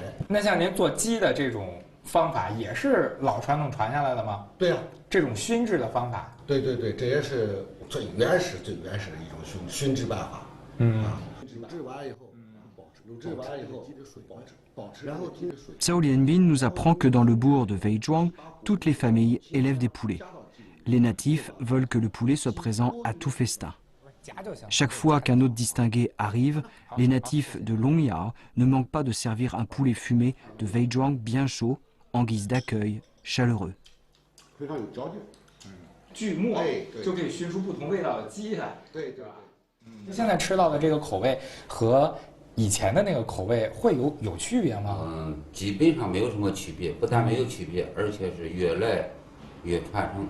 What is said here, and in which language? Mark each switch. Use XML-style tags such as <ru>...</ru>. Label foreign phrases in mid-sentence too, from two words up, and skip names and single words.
<zh>那像您做鸡的这种方法，也是老传统传下来的吗？对呀，这种熏制的方法。对对对，这也是。最原始的一种熏制办法。卤制完以后，卤制完以后，保持，然后水。</zh> <fr>Zhao Lianbin nous apprend que dans le bourg de Weizhuang, toutes les familles élèvent des poulets. Les natifs veulent que le poulet soit présent à tout festin. Chaque fois qu'un hôte distingué arrive, les natifs de Longyao ne manquent pas de servir un poulet fumé de Weizhuang bien chaud, en guise d'accueil chaleureux.</fr> <zh>锯末就可以熏出不同味道的鸡来，对对吧？现在吃到的这个口味和以前的那个口味会有区别吗？基本上没有什么区别，不但没有区别，而且是越来越传承。</zh>